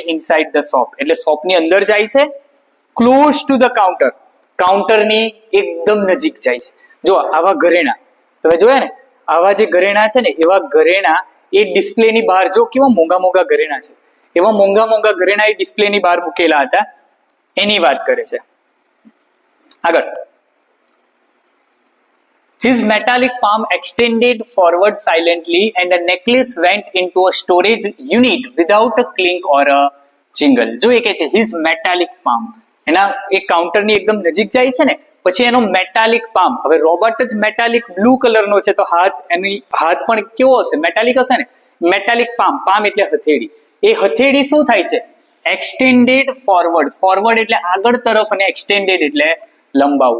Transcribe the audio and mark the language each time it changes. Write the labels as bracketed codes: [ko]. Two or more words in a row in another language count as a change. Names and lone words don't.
[en] inside the shop, [gu] એટલે શોપની અંદર જાય છે. [en] close to the counter, [gu] કાઉન્ટરની એકદમ નજીક જાય છે. જો આવા ઘરેણા તમે જોયા ને, આવા જે ઘરેણા છે ને, એવા ઘરેણા એ ડિસ્પ્લેની બહાર, જો કેવા મોંઘા મોંઘા ઘરેણા છે, એવા મોંઘા મોંઘા ઘરેણા એ ડિસ્પ્લેની બહાર મૂકેલા હતા, એની વાત કરે છે. આગળ, [en] his metallic palm extended forward silently and a necklace went into a storage unit without a clink or a jingle. [gu] જો એ કહે છે [en] his metallic palm, [gu] એના એક કાઉન્ટરની એકદમ નજીક જાય છે ને, પછી એનો [en] metallic palm. [gu] હવે રોબોટ જ [en] metallic blue [gu] કલરનો છે તો એની હાથ પણ કેવો હશે? મેટાલિક હશે ને. [en] metallic palm [gu] એટલે હથેળી. એ હથેળી શું થાય છે? [en] extended forward [gu] એટલે આગળ તરફ, અને એક્સટેન્ડેડ એટલે લંબાવવું.